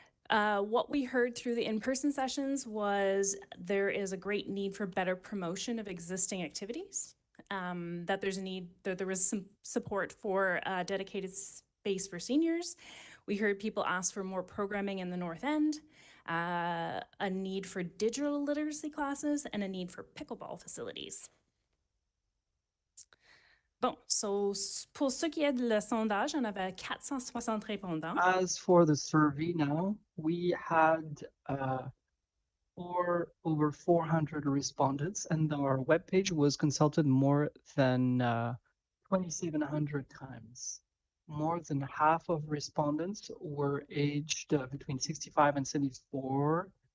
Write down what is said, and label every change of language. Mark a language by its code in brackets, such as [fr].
[en] What we heard through the in-person sessions was there is a great need for better promotion of existing activities, that there's a need, that there was some support for a dedicated space for seniors. We heard people ask for more programming in the North End, a need for digital literacy classes, and a need for pickleball facilities. [fr] Bon, so pour ce qui est de le sondage, on avait 460 répondants. [en] As for the survey now, we had over 400 respondents, and our webpage was consulted more than 2,700 times. More than half of respondents were aged between 65 and 74.